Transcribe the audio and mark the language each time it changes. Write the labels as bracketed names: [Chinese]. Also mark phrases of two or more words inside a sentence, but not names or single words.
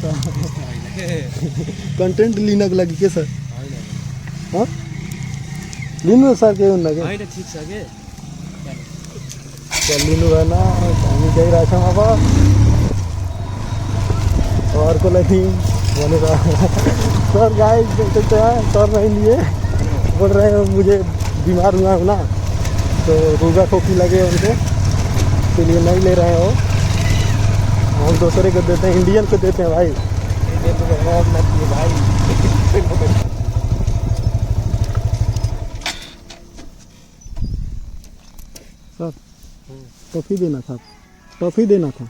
[Nepali] कन्टेन्ट लिनको लागि के सर? हँ लिनु सर, केही हुन्न कि? होइन ठिक छ कि? लिनु भएन, हामी गइरहेछौँ अब। अर्कोलाई दिउँ भनेर। [Hindi] सर गाय सर नहीं लिए, बोल रहे हैं मुझे बीमार हुआ हूँ ना, तो [Nepali] रूगा खोखी [Hindi] लगे उनके, इसलिए नहीं ले रहे हो। हम दूसरे को देते हैं, इंडियन को देते हैं भाई। भाई सर टॉफी देना था, टॉफी देना था।